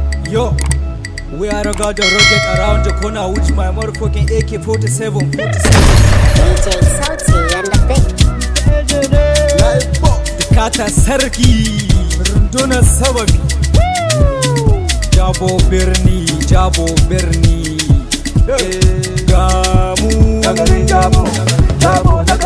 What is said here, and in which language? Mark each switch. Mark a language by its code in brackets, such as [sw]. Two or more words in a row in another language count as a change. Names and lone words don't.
[en] Yo, we are rugged and rugged around the corner with my motherfucking A K forty-seven, forty-seven. D J Sauti and the Big. [ha] Kata Sarki, rundunar sababi. Jabo birni, jabo birni. Ga mu. Ga mu. Ga mu.